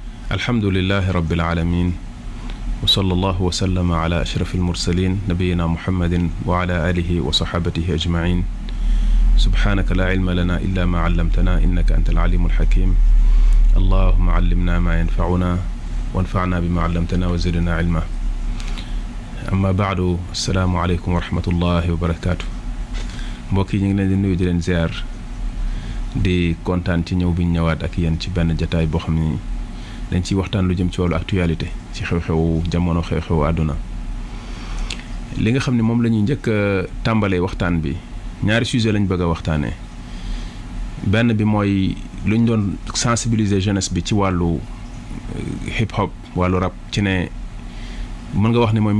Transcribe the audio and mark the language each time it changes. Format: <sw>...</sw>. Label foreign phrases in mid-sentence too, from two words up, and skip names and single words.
<ar>الحمد لله رب العالمين وصلى الله وسلم على أشرف المرسلين نبينا محمد وعلى آله وصحابته أجمعين سبحانك لا علم لنا إلا ما علمتنا إنك أنت العليم الحكيم اللهم علمنا ما ينفعنا وانفعنا بما علمتنا وزدنا علما أما بعد السلام عليكم ورحمة الله وبركاته</ar> <wo>mbokk yi ñu ngi leen di nuyu di leen ziar di kontaan ci ñëw bi ñu ñëwaat ak yéen ci benn jataay boo xam ni dañ ciy waxtaan lu jëm ci wàllu actualité ci xew-xewu jamono xew-xewu àdduna li nga xam ne moom la ñuy njëkk a tàmbalee waxtaan bi ñaari sujet lañ bëgg a waxtaanee benn bi mooy lu ñu doon</wo> <fr>sensibiliser jeunesse</fr> <wo>bi ci wàllu hip hop wàllu rap ci ne mën nga wax ne mooy</wo>